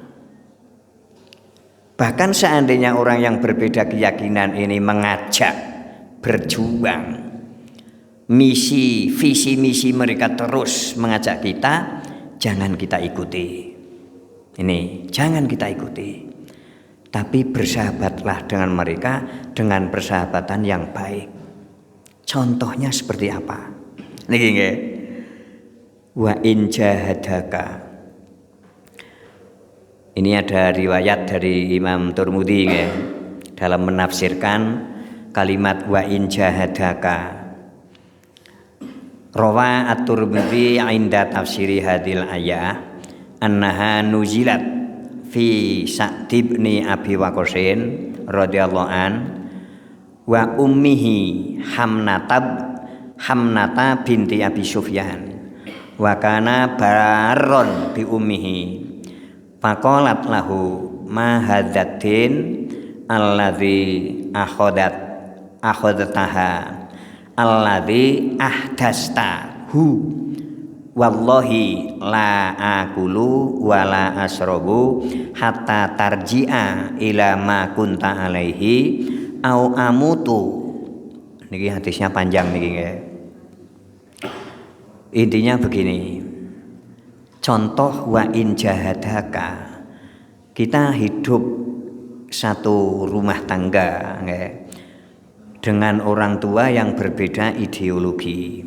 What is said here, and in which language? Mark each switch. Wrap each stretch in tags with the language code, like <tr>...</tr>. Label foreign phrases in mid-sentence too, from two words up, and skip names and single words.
<id>Bahkan seandainya orang yang berbeda keyakinan ini mengajak berjuang, visi misi mereka terus mengajak kita, jangan kita ikuti. Ini jangan kita ikuti. Tapi bersahabatlah dengan mereka dengan persahabatan yang baik. Contohnya seperti apa?</id> <jv>Niki nggih.</jv> <ar>وإن جاهداك.</ar> <id>Ini ada riwayat dari Imam Tirmidzi nggih dalam menafsirkan kalimat</id> <ar>وإن جاهداك. روى الترمذي عند تفسير هذه الآية أنها نزلت في سعد بن أبي وقاص رضي الله عن وأمه حمنة بنت أبي سفيان وكان برا بأمه فقالت له ما هذا الذي أخذته الذي أحدثته والله لا آكل ولا أشرب حتى ترجع إلى ما كنت عليه أو أموت.</ar> <id>Niki hadisnya panjang</id> <jv>niki nggih.</jv> <id>Intinya begini. Contoh</id> <ar>وإن جاهداك.</ar> <id>Kita hidup satu rumah tangga nggih, dengan orang tua yang berbeda ideologi.</id>